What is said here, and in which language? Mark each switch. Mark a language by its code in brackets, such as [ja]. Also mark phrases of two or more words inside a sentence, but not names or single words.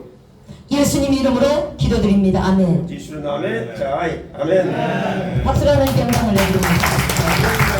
[ko] 예수님 이름으로 기도드립니다. 아멘. [bn] যিশুর নামে চাই আমেন [ko] 박수로 하나님께 영광을 내드립니다.